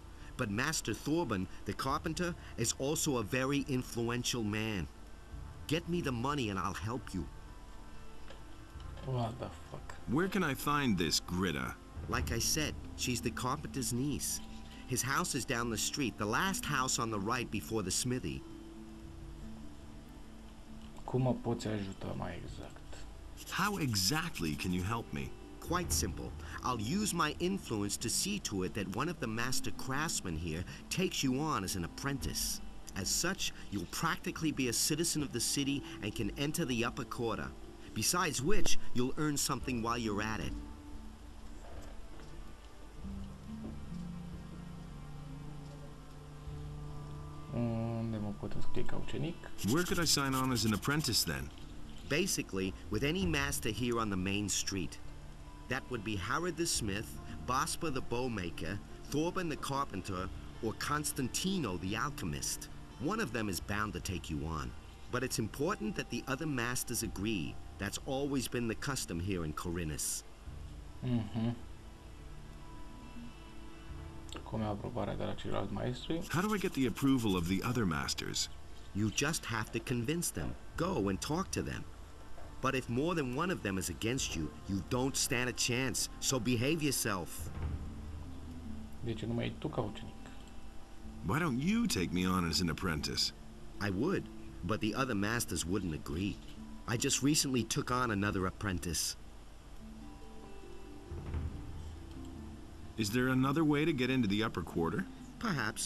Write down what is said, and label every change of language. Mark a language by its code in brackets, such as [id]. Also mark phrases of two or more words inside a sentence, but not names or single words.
[en] But Master Thorben, the carpenter, is also a very influential man. Get me the money and I'll help you. What the fuck? where can I find this Greta? Like I said, she's the carpenter's niece. His house is down the street, the last house on the right before the smithy. [ro] Cum mă poți ajuta mai exact? [en] How exactly can you help me? Quite simple. I'll use my influence to see to it that one of the master craftsmen here takes you on as an apprentice. As such, you'll practically be a citizen of the city and can enter the upper quarter. Besides which, you'll earn something while you're at it. [ro] Unde mă pot înscrie ca ucenic? [en] Where could I sign on as an apprentice then? Basically, with any master here on the main street. That would be Harrod the smith, Bospa the bowmaker, Thorben the carpenter, or Constantino the alchemist. One of them is bound to take you on. But it's important that the other masters agree. That's always been the custom here in Khorinis. [ro] Cum e aprobarea de la ceilalți maestri? [en] How do I get the approval of the other masters? You just have to convince them. Go and talk to them. But if more than one of them is against you, you don't stand a chance. So behave yourself. [ro] De ce nu mai tu ca ucenic? [en] Why don't you take me on as an apprentice? I would, but the other masters wouldn't agree. I just recently took on another apprentice. Is there another way to get into the upper quarter? Perhaps.